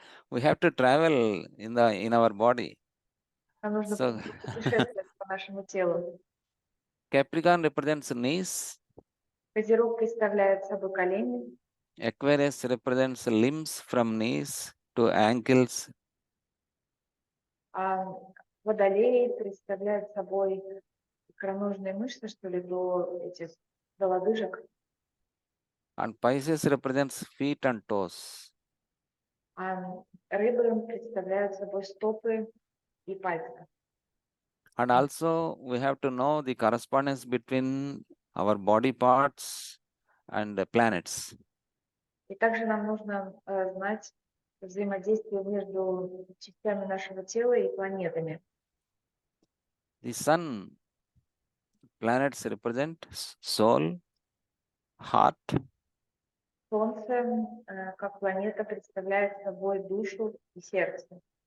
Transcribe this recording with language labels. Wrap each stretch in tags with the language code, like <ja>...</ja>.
<en>We have to travel in our body.</en> <ru>Нам нужно So путешествовать по нашему телу.</ru> <en>Capricorn represents knees.</en> <ru>Козерог представляет собой колени.</ru> <en>Aquarius represents limbs from knees to ankles.</en> <ru>Водолей представляет собой икроножные мышцы, что ли, до лодыжек.</ru> <en>And Pisces represents feet and toes.</en> <ru>Рыбы представляют собой стопы и пальцы.</ru> <en>And also we have to know the correspondence between our body parts and the planets.</en> <ru>И также нам нужно знать взаимодействие между частями нашего тела и планетами.</ru> <en>The sun, planets represent soul, heart,</en> <ru>Солнце, как планета, представляет собой душу и сердце,</ru>